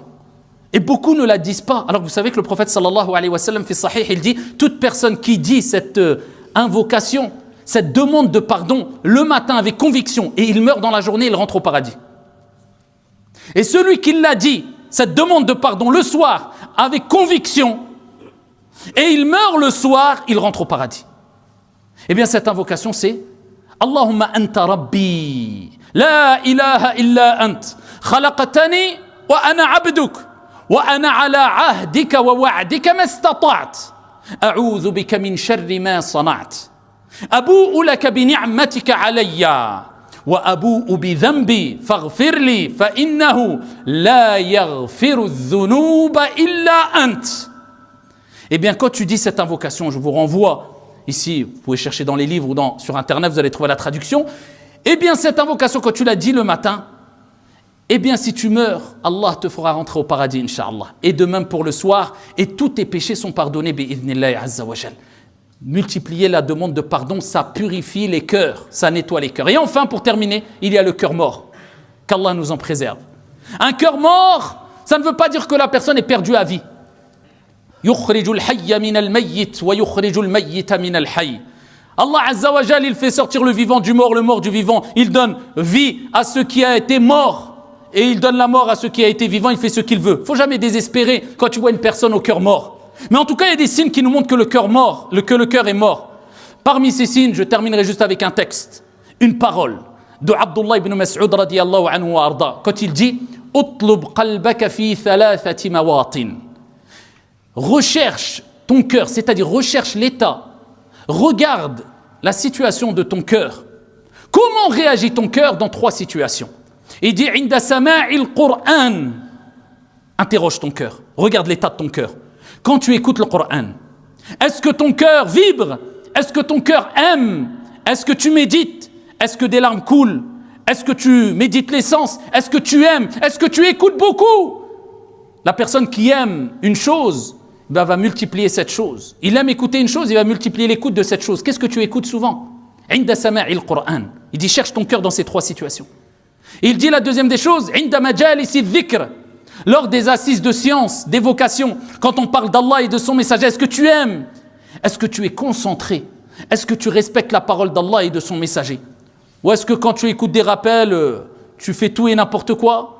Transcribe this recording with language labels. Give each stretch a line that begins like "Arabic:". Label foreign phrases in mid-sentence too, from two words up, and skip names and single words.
French: Et beaucoup ne la disent pas. Alors vous savez que le prophète
Arabic: صلى الله عليه وسلم
French: fait sahih, il dit toute personne qui dit cette invocation, cette demande de pardon le matin avec conviction et il meurt dans la journée, il rentre au paradis. Et celui qui l'a dit, cette demande de pardon le soir avec conviction et il meurt le soir, il rentre au paradis. Eh bien cette invocation c'est
Arabic: اللهم أنت ربي لا إله إلا أنت خلقتني وأنا عبدك وأنا على عهدك ووعدك ما استطعت أعوذ بك من شر ما صنعت أبوء لك بنعمتك علي وأبوء بذنبي فاغفر لي فإنه لا يغفر الذنوب إلا أنت.
French: Eh bien, quand tu dis cette invocation, je vous renvoie ici, vous pouvez chercher dans les livres ou sur Internet, vous allez trouver la traduction. Eh bien, cette invocation, quand tu l'as dit le matin, eh bien, si tu meurs, Allah te fera rentrer au paradis, Inch'Allah. Et de même pour le soir, et tous tes péchés sont pardonnés,
Arabic: بإذن الله عز وجل.
French: Multiplier la demande de pardon, ça purifie les cœurs, ça nettoie les cœurs. Et enfin, pour terminer, il y a le cœur mort. Qu'Allah nous en préserve. Un cœur mort, ça ne veut pas dire que la personne est perdue à vie.
Arabic: يخرج الحي من الميت ويخرج الميت من الحي.
French: Allah
Arabic: عز وجل,
French: il fait sortir le vivant du mort, le mort du vivant. Il donne vie à ce qui a été mort et il donne la mort à ce qui a été vivant. Il fait ce qu'il veut. Faut jamais désespérer quand tu vois une personne au cœur mort. Mais en tout cas, il y a des signes qui nous montrent que le cœur est mort. Parmi ces signes, je terminerai juste avec un texte, une parole de Abdullah ibn Mas'ud
Arabic: رضي الله عنه وأرضاه.
French: Quand il dit «
Arabic: اطلب قلبك في ثلاثة مواطن
French: » Recherche ton cœur, c'est-à-dire recherche l'état. Regarde la situation de ton cœur. Comment réagit ton cœur dans 3 situations? Il dit «
Arabic: عند سماع القرآن
French: » Interroge ton cœur, regarde l'état de ton cœur. Quand tu écoutes le Coran, est-ce que ton cœur vibre? Est-ce que ton cœur aime? Est-ce que tu médites? Est-ce que des larmes coulent? Est-ce que tu médites l'essence? Est-ce que tu aimes? Est-ce que tu écoutes beaucoup? La personne qui aime une chose va multiplier cette chose. Il aime écouter une chose, il va multiplier l'écoute de cette chose. Qu'est-ce que tu écoutes souvent?
Arabic: عند سماع القرآن.
French: Il dit cherche ton cœur dans ces 3 situations. Il dit la deuxième des choses,
Arabic: عند مجالس الذكر.
French: Lors des assises de science, d'évocation, quand on parle d'Allah et de son messager, est-ce que tu aimes? Est-ce que tu es concentré? Est-ce que tu respectes la parole d'Allah et de son messager? Ou est-ce que quand tu écoutes des rappels, tu fais tout et n'importe quoi?